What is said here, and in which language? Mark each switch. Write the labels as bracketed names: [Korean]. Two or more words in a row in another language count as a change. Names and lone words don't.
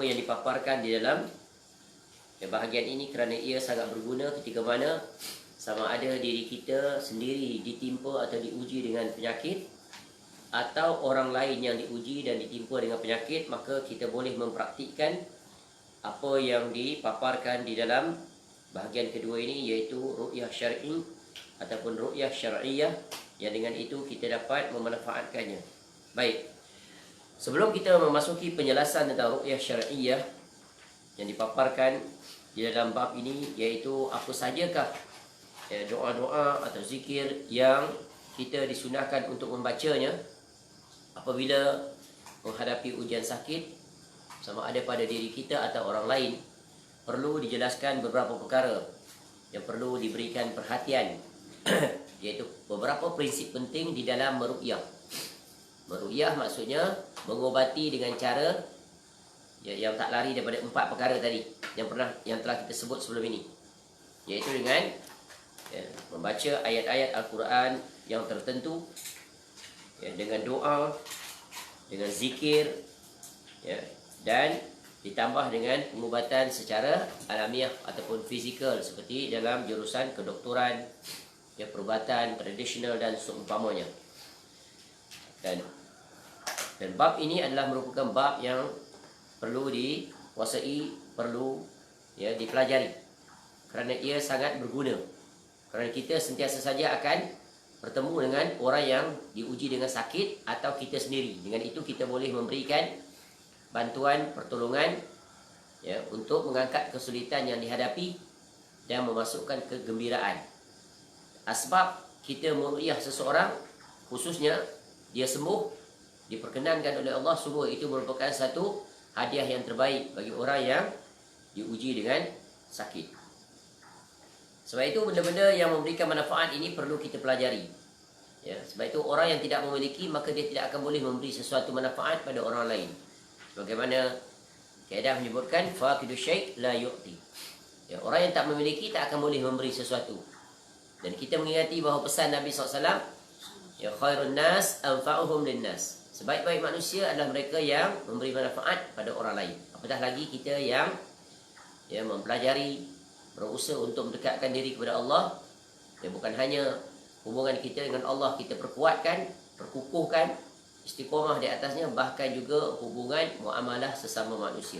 [Malay] yang dipaparkan di dalam bahagian ini, kerana ia sangat berguna ketika mana sama ada diri kita sendiri ditimpa atau diuji dengan penyakit, atau orang lain yang diuji dan ditimpa dengan penyakit, maka kita boleh mempraktikkan apa yang dipaparkan di dalam bahagian kedua ini, iaitu [Arabic] رقية شرعي [Malay] ataupun [Arabic] رقية شرعية, [Malay] yang dengan itu kita dapat memanfaatkannya. Baik, sebelum kita memasuki penjelasan tentang [Arabic] رقية شرعية [Malay] yang dipaparkan di dalam bab ini, iaitu apa sajakah doa-doa atau zikir yang kita disunahkan untuk membacanya apabila menghadapi ujian sakit, sama ada pada diri kita atau orang lain, perlu dijelaskan beberapa perkara yang perlu diberikan perhatian iaitu beberapa prinsip penting di dalam meruqyah. Meruqyah maksudnya mengobati dengan cara yang tak lari daripada 4 perkara tadi yang telah kita sebut sebelum ini, iaitu dengan membaca ayat-ayat Al-Quran yang tertentu, dengan doa, dengan zikir, dan ditambah dengan pengubatan secara alamiah ataupun fizikal seperti dalam jurusan kedoktoran, perubatan tradisional dan seumpamanya. Dan bab ini adalah merupakan bab yang perlu dikuasai, perlu dipelajari, kerana ia sangat berguna. Kerana kita sentiasa saja akan bertemu dengan orang yang diuji dengan sakit atau kita sendiri. Dengan itu kita boleh memberikan bantuan, pertolongan untuk mengangkat kesulitan yang dihadapi dan memasukkan kegembiraan. Asbab kita meruqyah seseorang, khususnya dia sembuh, diperkenankan oleh Allah, sungguh itu merupakan satu hadiah yang terbaik bagi orang yang diuji dengan sakit. Sebab itu benda-benda yang memberikan manfaat ini perlu kita pelajari. Sebab itu orang yang tidak memiliki, maka dia tidak akan boleh memberi sesuatu manfaat pada orang lain. Bagaimana kaedah menyebutkan [Arabic] فاقد الشيء لا يعطي. [Malay] Orang yang tak memiliki tak akan boleh memberi sesuatu. Dan kita mengingati bahawa pesan Nabi SAW, [Arabic] خير الناس أنفعهم للناس. [Malay] Sebaik-baik manusia adalah mereka yang memberi manfaat pada orang lain. Apatah lagi kita yang mempelajari, berusaha untuk mendekatkan diri kepada Allah. Bukan hanya hubungan kita dengan Allah kita perkuatkan, perkukuhkan, istiqamah di atasnya, bahkan juga hubungan muamalah sesama manusia.